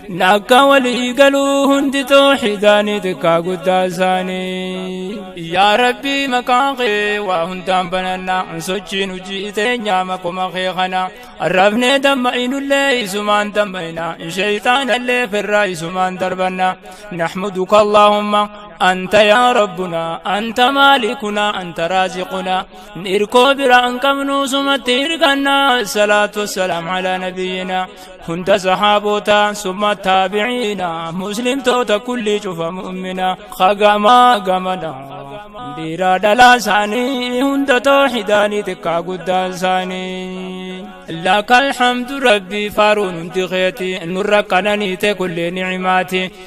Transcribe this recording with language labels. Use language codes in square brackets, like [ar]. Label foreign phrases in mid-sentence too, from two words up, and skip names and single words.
[om] Nakka walii galuu hundi tawxiidaani, intiqaa guddaa isaanii. Yaa Rabbi, maqaa kee waa hundaan banannaa, sochiin hojii teenyaa maquma kee kana. Arrafnee damma'inullee isumaan damma'innaa, shayxaanallee firraa isumaan darbannaa. [ar] نحمدك اللهم، أنت يا ربنا، أنت مالكنا، أنت رازقنا. [om] Nirkoo bira hin qabnu, sumatti hirkanna. [ar] الصلاة والسلام على نبينا. [om] Hunda sahaabota, [ar] ثم التابعين, [om] muslimtoota kulli cufa mu'mina. Khagamaa gamana, dhiira dhalaa isaanii, hunda tawxiidaanii, xiqqaa guddaa isaanii. Laka alhamdu Rabbi, faaruun hundi keeti, nurra qananiite kulli nicimaati.